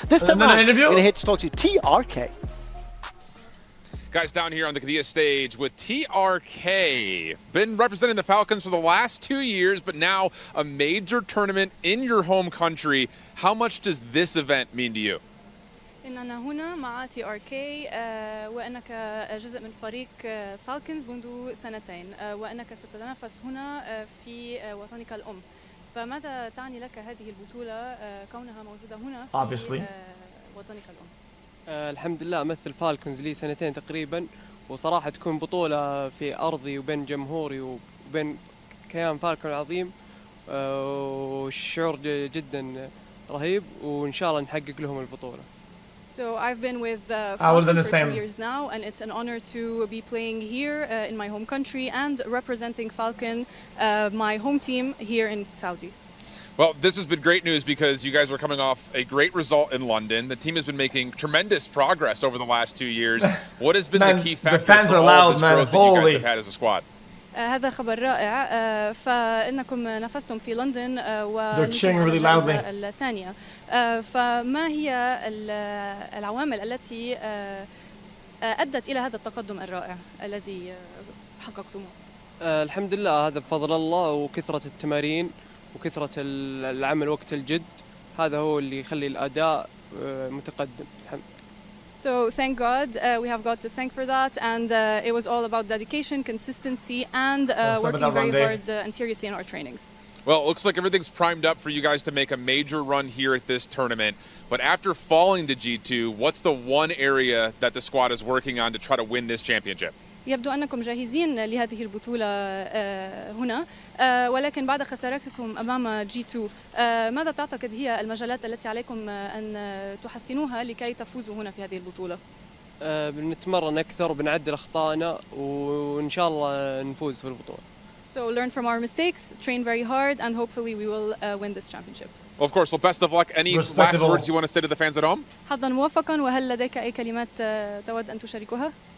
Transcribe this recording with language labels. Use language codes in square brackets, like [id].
[en] This time around, we're going to head to talk to TRK. Guys, down here on the Kadia stage with TRK. Been representing the Falcons for the last 2 years, but now a major tournament in your home country. How much does this event mean to you? [ar] إننا هنا مع TRK وأنك جزء من فريق فالكنز منذ سنتين وأنك ستتنافس هنا في وطنك الأم. فماذا تعني لك هذه البطولة كونها موجودة هنا في وطنك الأم؟ الحمد لله أمثل فالكنز لي سنتين تقريبا وصراحة تكون بطولة في أرضي وبين جمهوري وبين كيان فالكون العظيم والشعور جدا رهيب وإن شاء الله نحقق لهم البطولة. [en] So I've been with Falcon for 2 years now, and it's an honor to be playing here in my home country and representing Falcon, my home team here in Saudi. Well, this has been great news because you guys are coming off a great result in London. The team has been making tremendous progress over the last 2 years. What has been the key factor for all this growth that you guys have had as a squad? [ar] هذا خبر رائع فإنكم نافستم في لندن والجائزة الثانية فما هي العوامل التي أدت إلى هذا التقدم الرائع الذي حققتموه؟ الحمد لله هذا بفضل الله وكثرة التمارين وكثرة العمل وقت الجد هذا هو اللي يخلي الأداء متقدم. [en] So thank God, we have God to thank for that, and it was all about dedication, consistency, and working very hard and seriously in our trainings. Well, it looks like everything's primed up for you guys to make a major run here at this tournament. But after falling to G2, what's the one area that the squad is working on to try to win this championship? [ar] يبدو أنكم جاهزين لهذه البطولة هنا ولكن بعد خسارتكم أمام G2 ماذا تعتقد هي المجالات التي عليكم أن تحسنوها لكي تفوزوا هنا في هذه البطولة؟ بنتمرن أكثر وبنعدل أخطائنا وإن شاء الله نفوز في البطولة. [en] So learn from our mistakes, train very hard, and hopefully we will win this championship. Well, of course. Well, best of luck. Any last words you want to say to the fans at home? [ar] حظا موفقا وهل لديك أي كلمات تود أن تشاركها؟